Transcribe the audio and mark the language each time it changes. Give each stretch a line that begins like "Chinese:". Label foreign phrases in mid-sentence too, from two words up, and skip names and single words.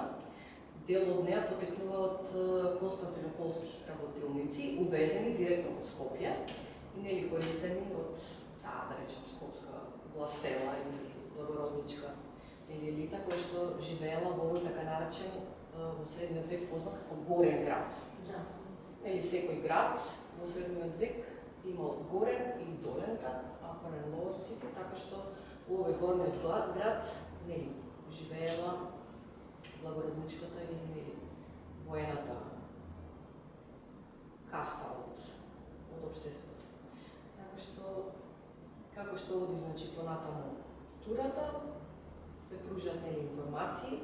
Macedonian: Дел од неа потекнува од константинополски работилници, увезени директно во Скопје и нели користени од таа, да речем, скопска властела или благородничка елита, која што живеела во овој така наречен во средниот век познат како горен град. Да. Нели секој град во средниот век имал горен и долен град,
English: upper and lower city,
Macedonian: така што во овој горниот град нели живеела благородничката или нели воената каста од општеството. Така што како што оди значи понатаму турата, се пружат нели информации.